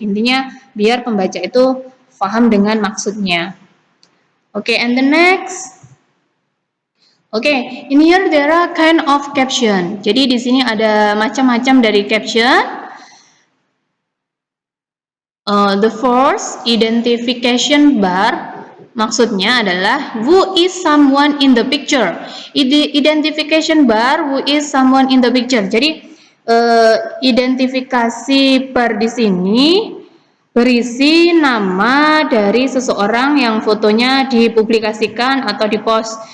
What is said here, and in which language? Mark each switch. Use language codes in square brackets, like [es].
[id] Intinya biar pembaca itu paham dengan maksudnya. [en] Okay, and the next. Okay, in here there are kind of caption. [id] Jadi di sini ada macam-macam dari caption. [en] The first, identification bar, [id] maksudnya adalah [en] who is someone in the picture. Identification bar, who is someone in the picture. [id] Jadi identifikasi bar di sini berisi nama dari seseorang yang fotonya dipublikasikan atau dipost.